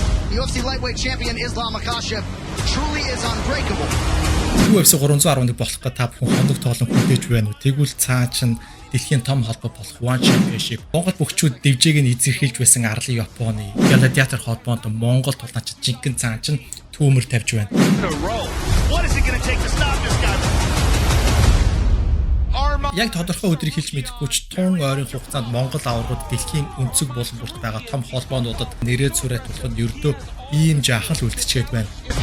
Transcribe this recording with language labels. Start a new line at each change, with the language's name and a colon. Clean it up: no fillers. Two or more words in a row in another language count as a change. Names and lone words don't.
English: UFC lightweight champion Islam Makhachev truly is unbreakable.
Mongolian: UFC 311 болох гэж та бүхэн хоног тоолон хүлээж байна уу? Тэгвэл цаа чин дэлхийн том холбоо болох One Championship Монгол бөхчүүд дэвжээг нь эзэрхийлж байсан арлын Японы Гладиатор холбоонд Монгол тулаач жинхэнэ цаа чин түүмэр тавьж байна. Яг тодорхой өдрийг хэлж мэдэхгүй ч тун ойрын хугацаанд Монгол аваргууд дэлхийн өнцөг болон бүрт байгаа том холбоонуудад нэрээ цурайт болоход ердөө ийм жаахан л үлдчихэд байна.